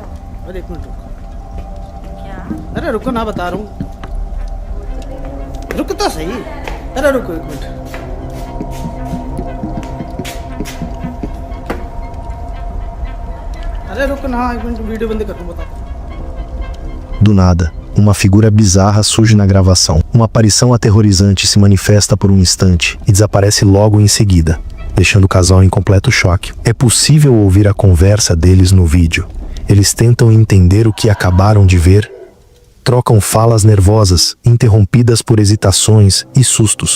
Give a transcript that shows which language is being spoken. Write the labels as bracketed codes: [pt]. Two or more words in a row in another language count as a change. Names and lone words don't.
[hi] अरे एक मिनट रुको, क्या अरे रुको ना, बता रहा हूँ, रुक तो सही, अरे रुको एक मिनट। अरे रुक ना, एक मिनट वीडियो बंद कर दूं, बता। [pt] Do nada, uma figura bizarra surge na gravação. Uma aparição aterrorizante se manifesta por um instante e desaparece logo em seguida, deixando o casal em completo choque. É possível ouvir a conversa deles no vídeo. Eles tentam entender o que acabaram de ver, trocam falas nervosas, interrompidas por hesitações e sustos.